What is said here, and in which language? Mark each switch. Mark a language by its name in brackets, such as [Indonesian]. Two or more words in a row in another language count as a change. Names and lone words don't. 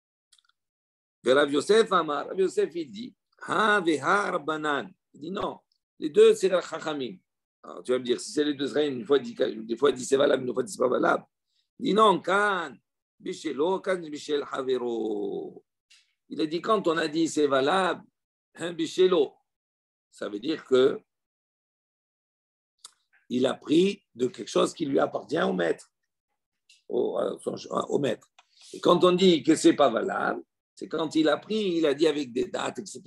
[French] Et Rav Yosef, il dit, il dit non, Les deux, c'est la chachamim. Alors, tu vas me dire, si c'est les deux Zraïm, une fois il dit c'est valable, une fois il dit c'est pas valable. Il dit non, [Hebrew] kan bishelo, kan bishel havero. [French] Il a dit quand on a dit c'est valable, hein, bishelo, ça veut dire que il a pris de quelque chose qui lui appartient au maître, au maître. Et quand on dit que c'est pas valable, c'est quand il a pris, il a dit avec des dates, etc.